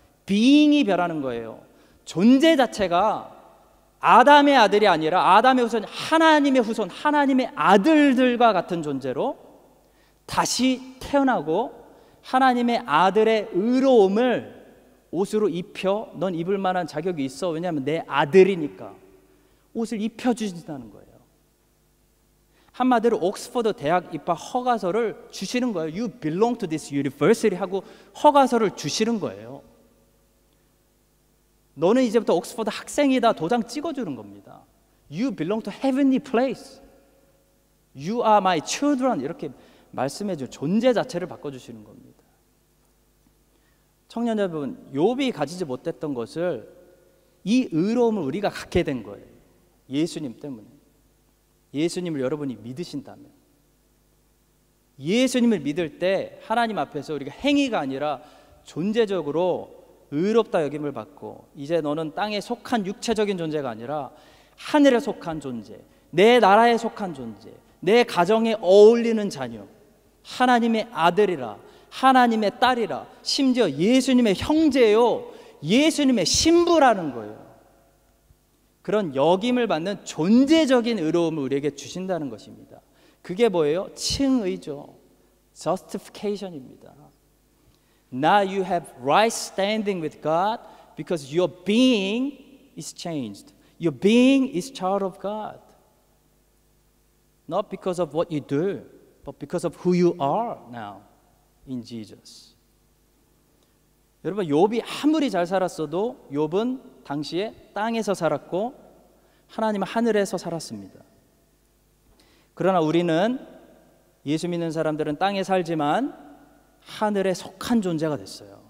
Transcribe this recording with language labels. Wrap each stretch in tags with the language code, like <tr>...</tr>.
<ko>being이 변하는 거예요. 존재 자체가 아담의 아들이 아니라 아담의 후손, 하나님의 후손, 하나님의 아들들과 같은 존재로 다시 태어나고 하나님의 아들의 의로움을 옷으로 입혀, 넌 입을 만한 자격이 있어, 왜냐하면 내 아들이니까 옷을 입혀주신다는 거예요. 한마디로 옥스퍼드 대학 입학 허가서를 주시는 거예요.</ko> <en>You belong to this university</en> <ko>하고 허가서를 주시는 거예요. 너는 이제부터 옥스퍼드 학생이다 도장 찍어주는 겁니다.</ko> <en>You belong to heavenly place. You are my children.</en> <ko>이렇게 말씀해주는 존재 자체를 바꿔주시는 겁니다. 청년 여러분, 욥이 가지지 못했던 것을, 이 의로움을 우리가 갖게 된 거예요. 예수님 때문에. 예수님을 여러분이 믿으신다면, 예수님을 믿을 때 하나님 앞에서 우리가 행위가 아니라 존재적으로 의롭다 여김을 받고, 이제 너는 땅에 속한 육체적인 존재가 아니라 하늘에 속한 존재, 내 나라에 속한 존재, 내 가정에 어울리는 자녀, 하나님의 아들이라, 하나님의 딸이라, 심지어 예수님의 형제요, 예수님의 신부라는 거예요. 그런 여김을 받는 존재적인 의로움을 우리에게 주신다는 것입니다. 그게 뭐예요? 칭의죠. Justification입니다.</ko> <en>Now you have right standing with God because your being is changed. Your being is child of God. Not because of what you do, but because of who you are now in Jesus.</en> <ko>여러분, 욥이 아무리 잘 살았어도 욥은 당시에 땅에서 살았고 하나님은 하늘에서 살았습니다. 그러나 우리는, 예수 믿는 사람들은 땅에 살지만 하늘에 속한 존재가 됐어요.</ko>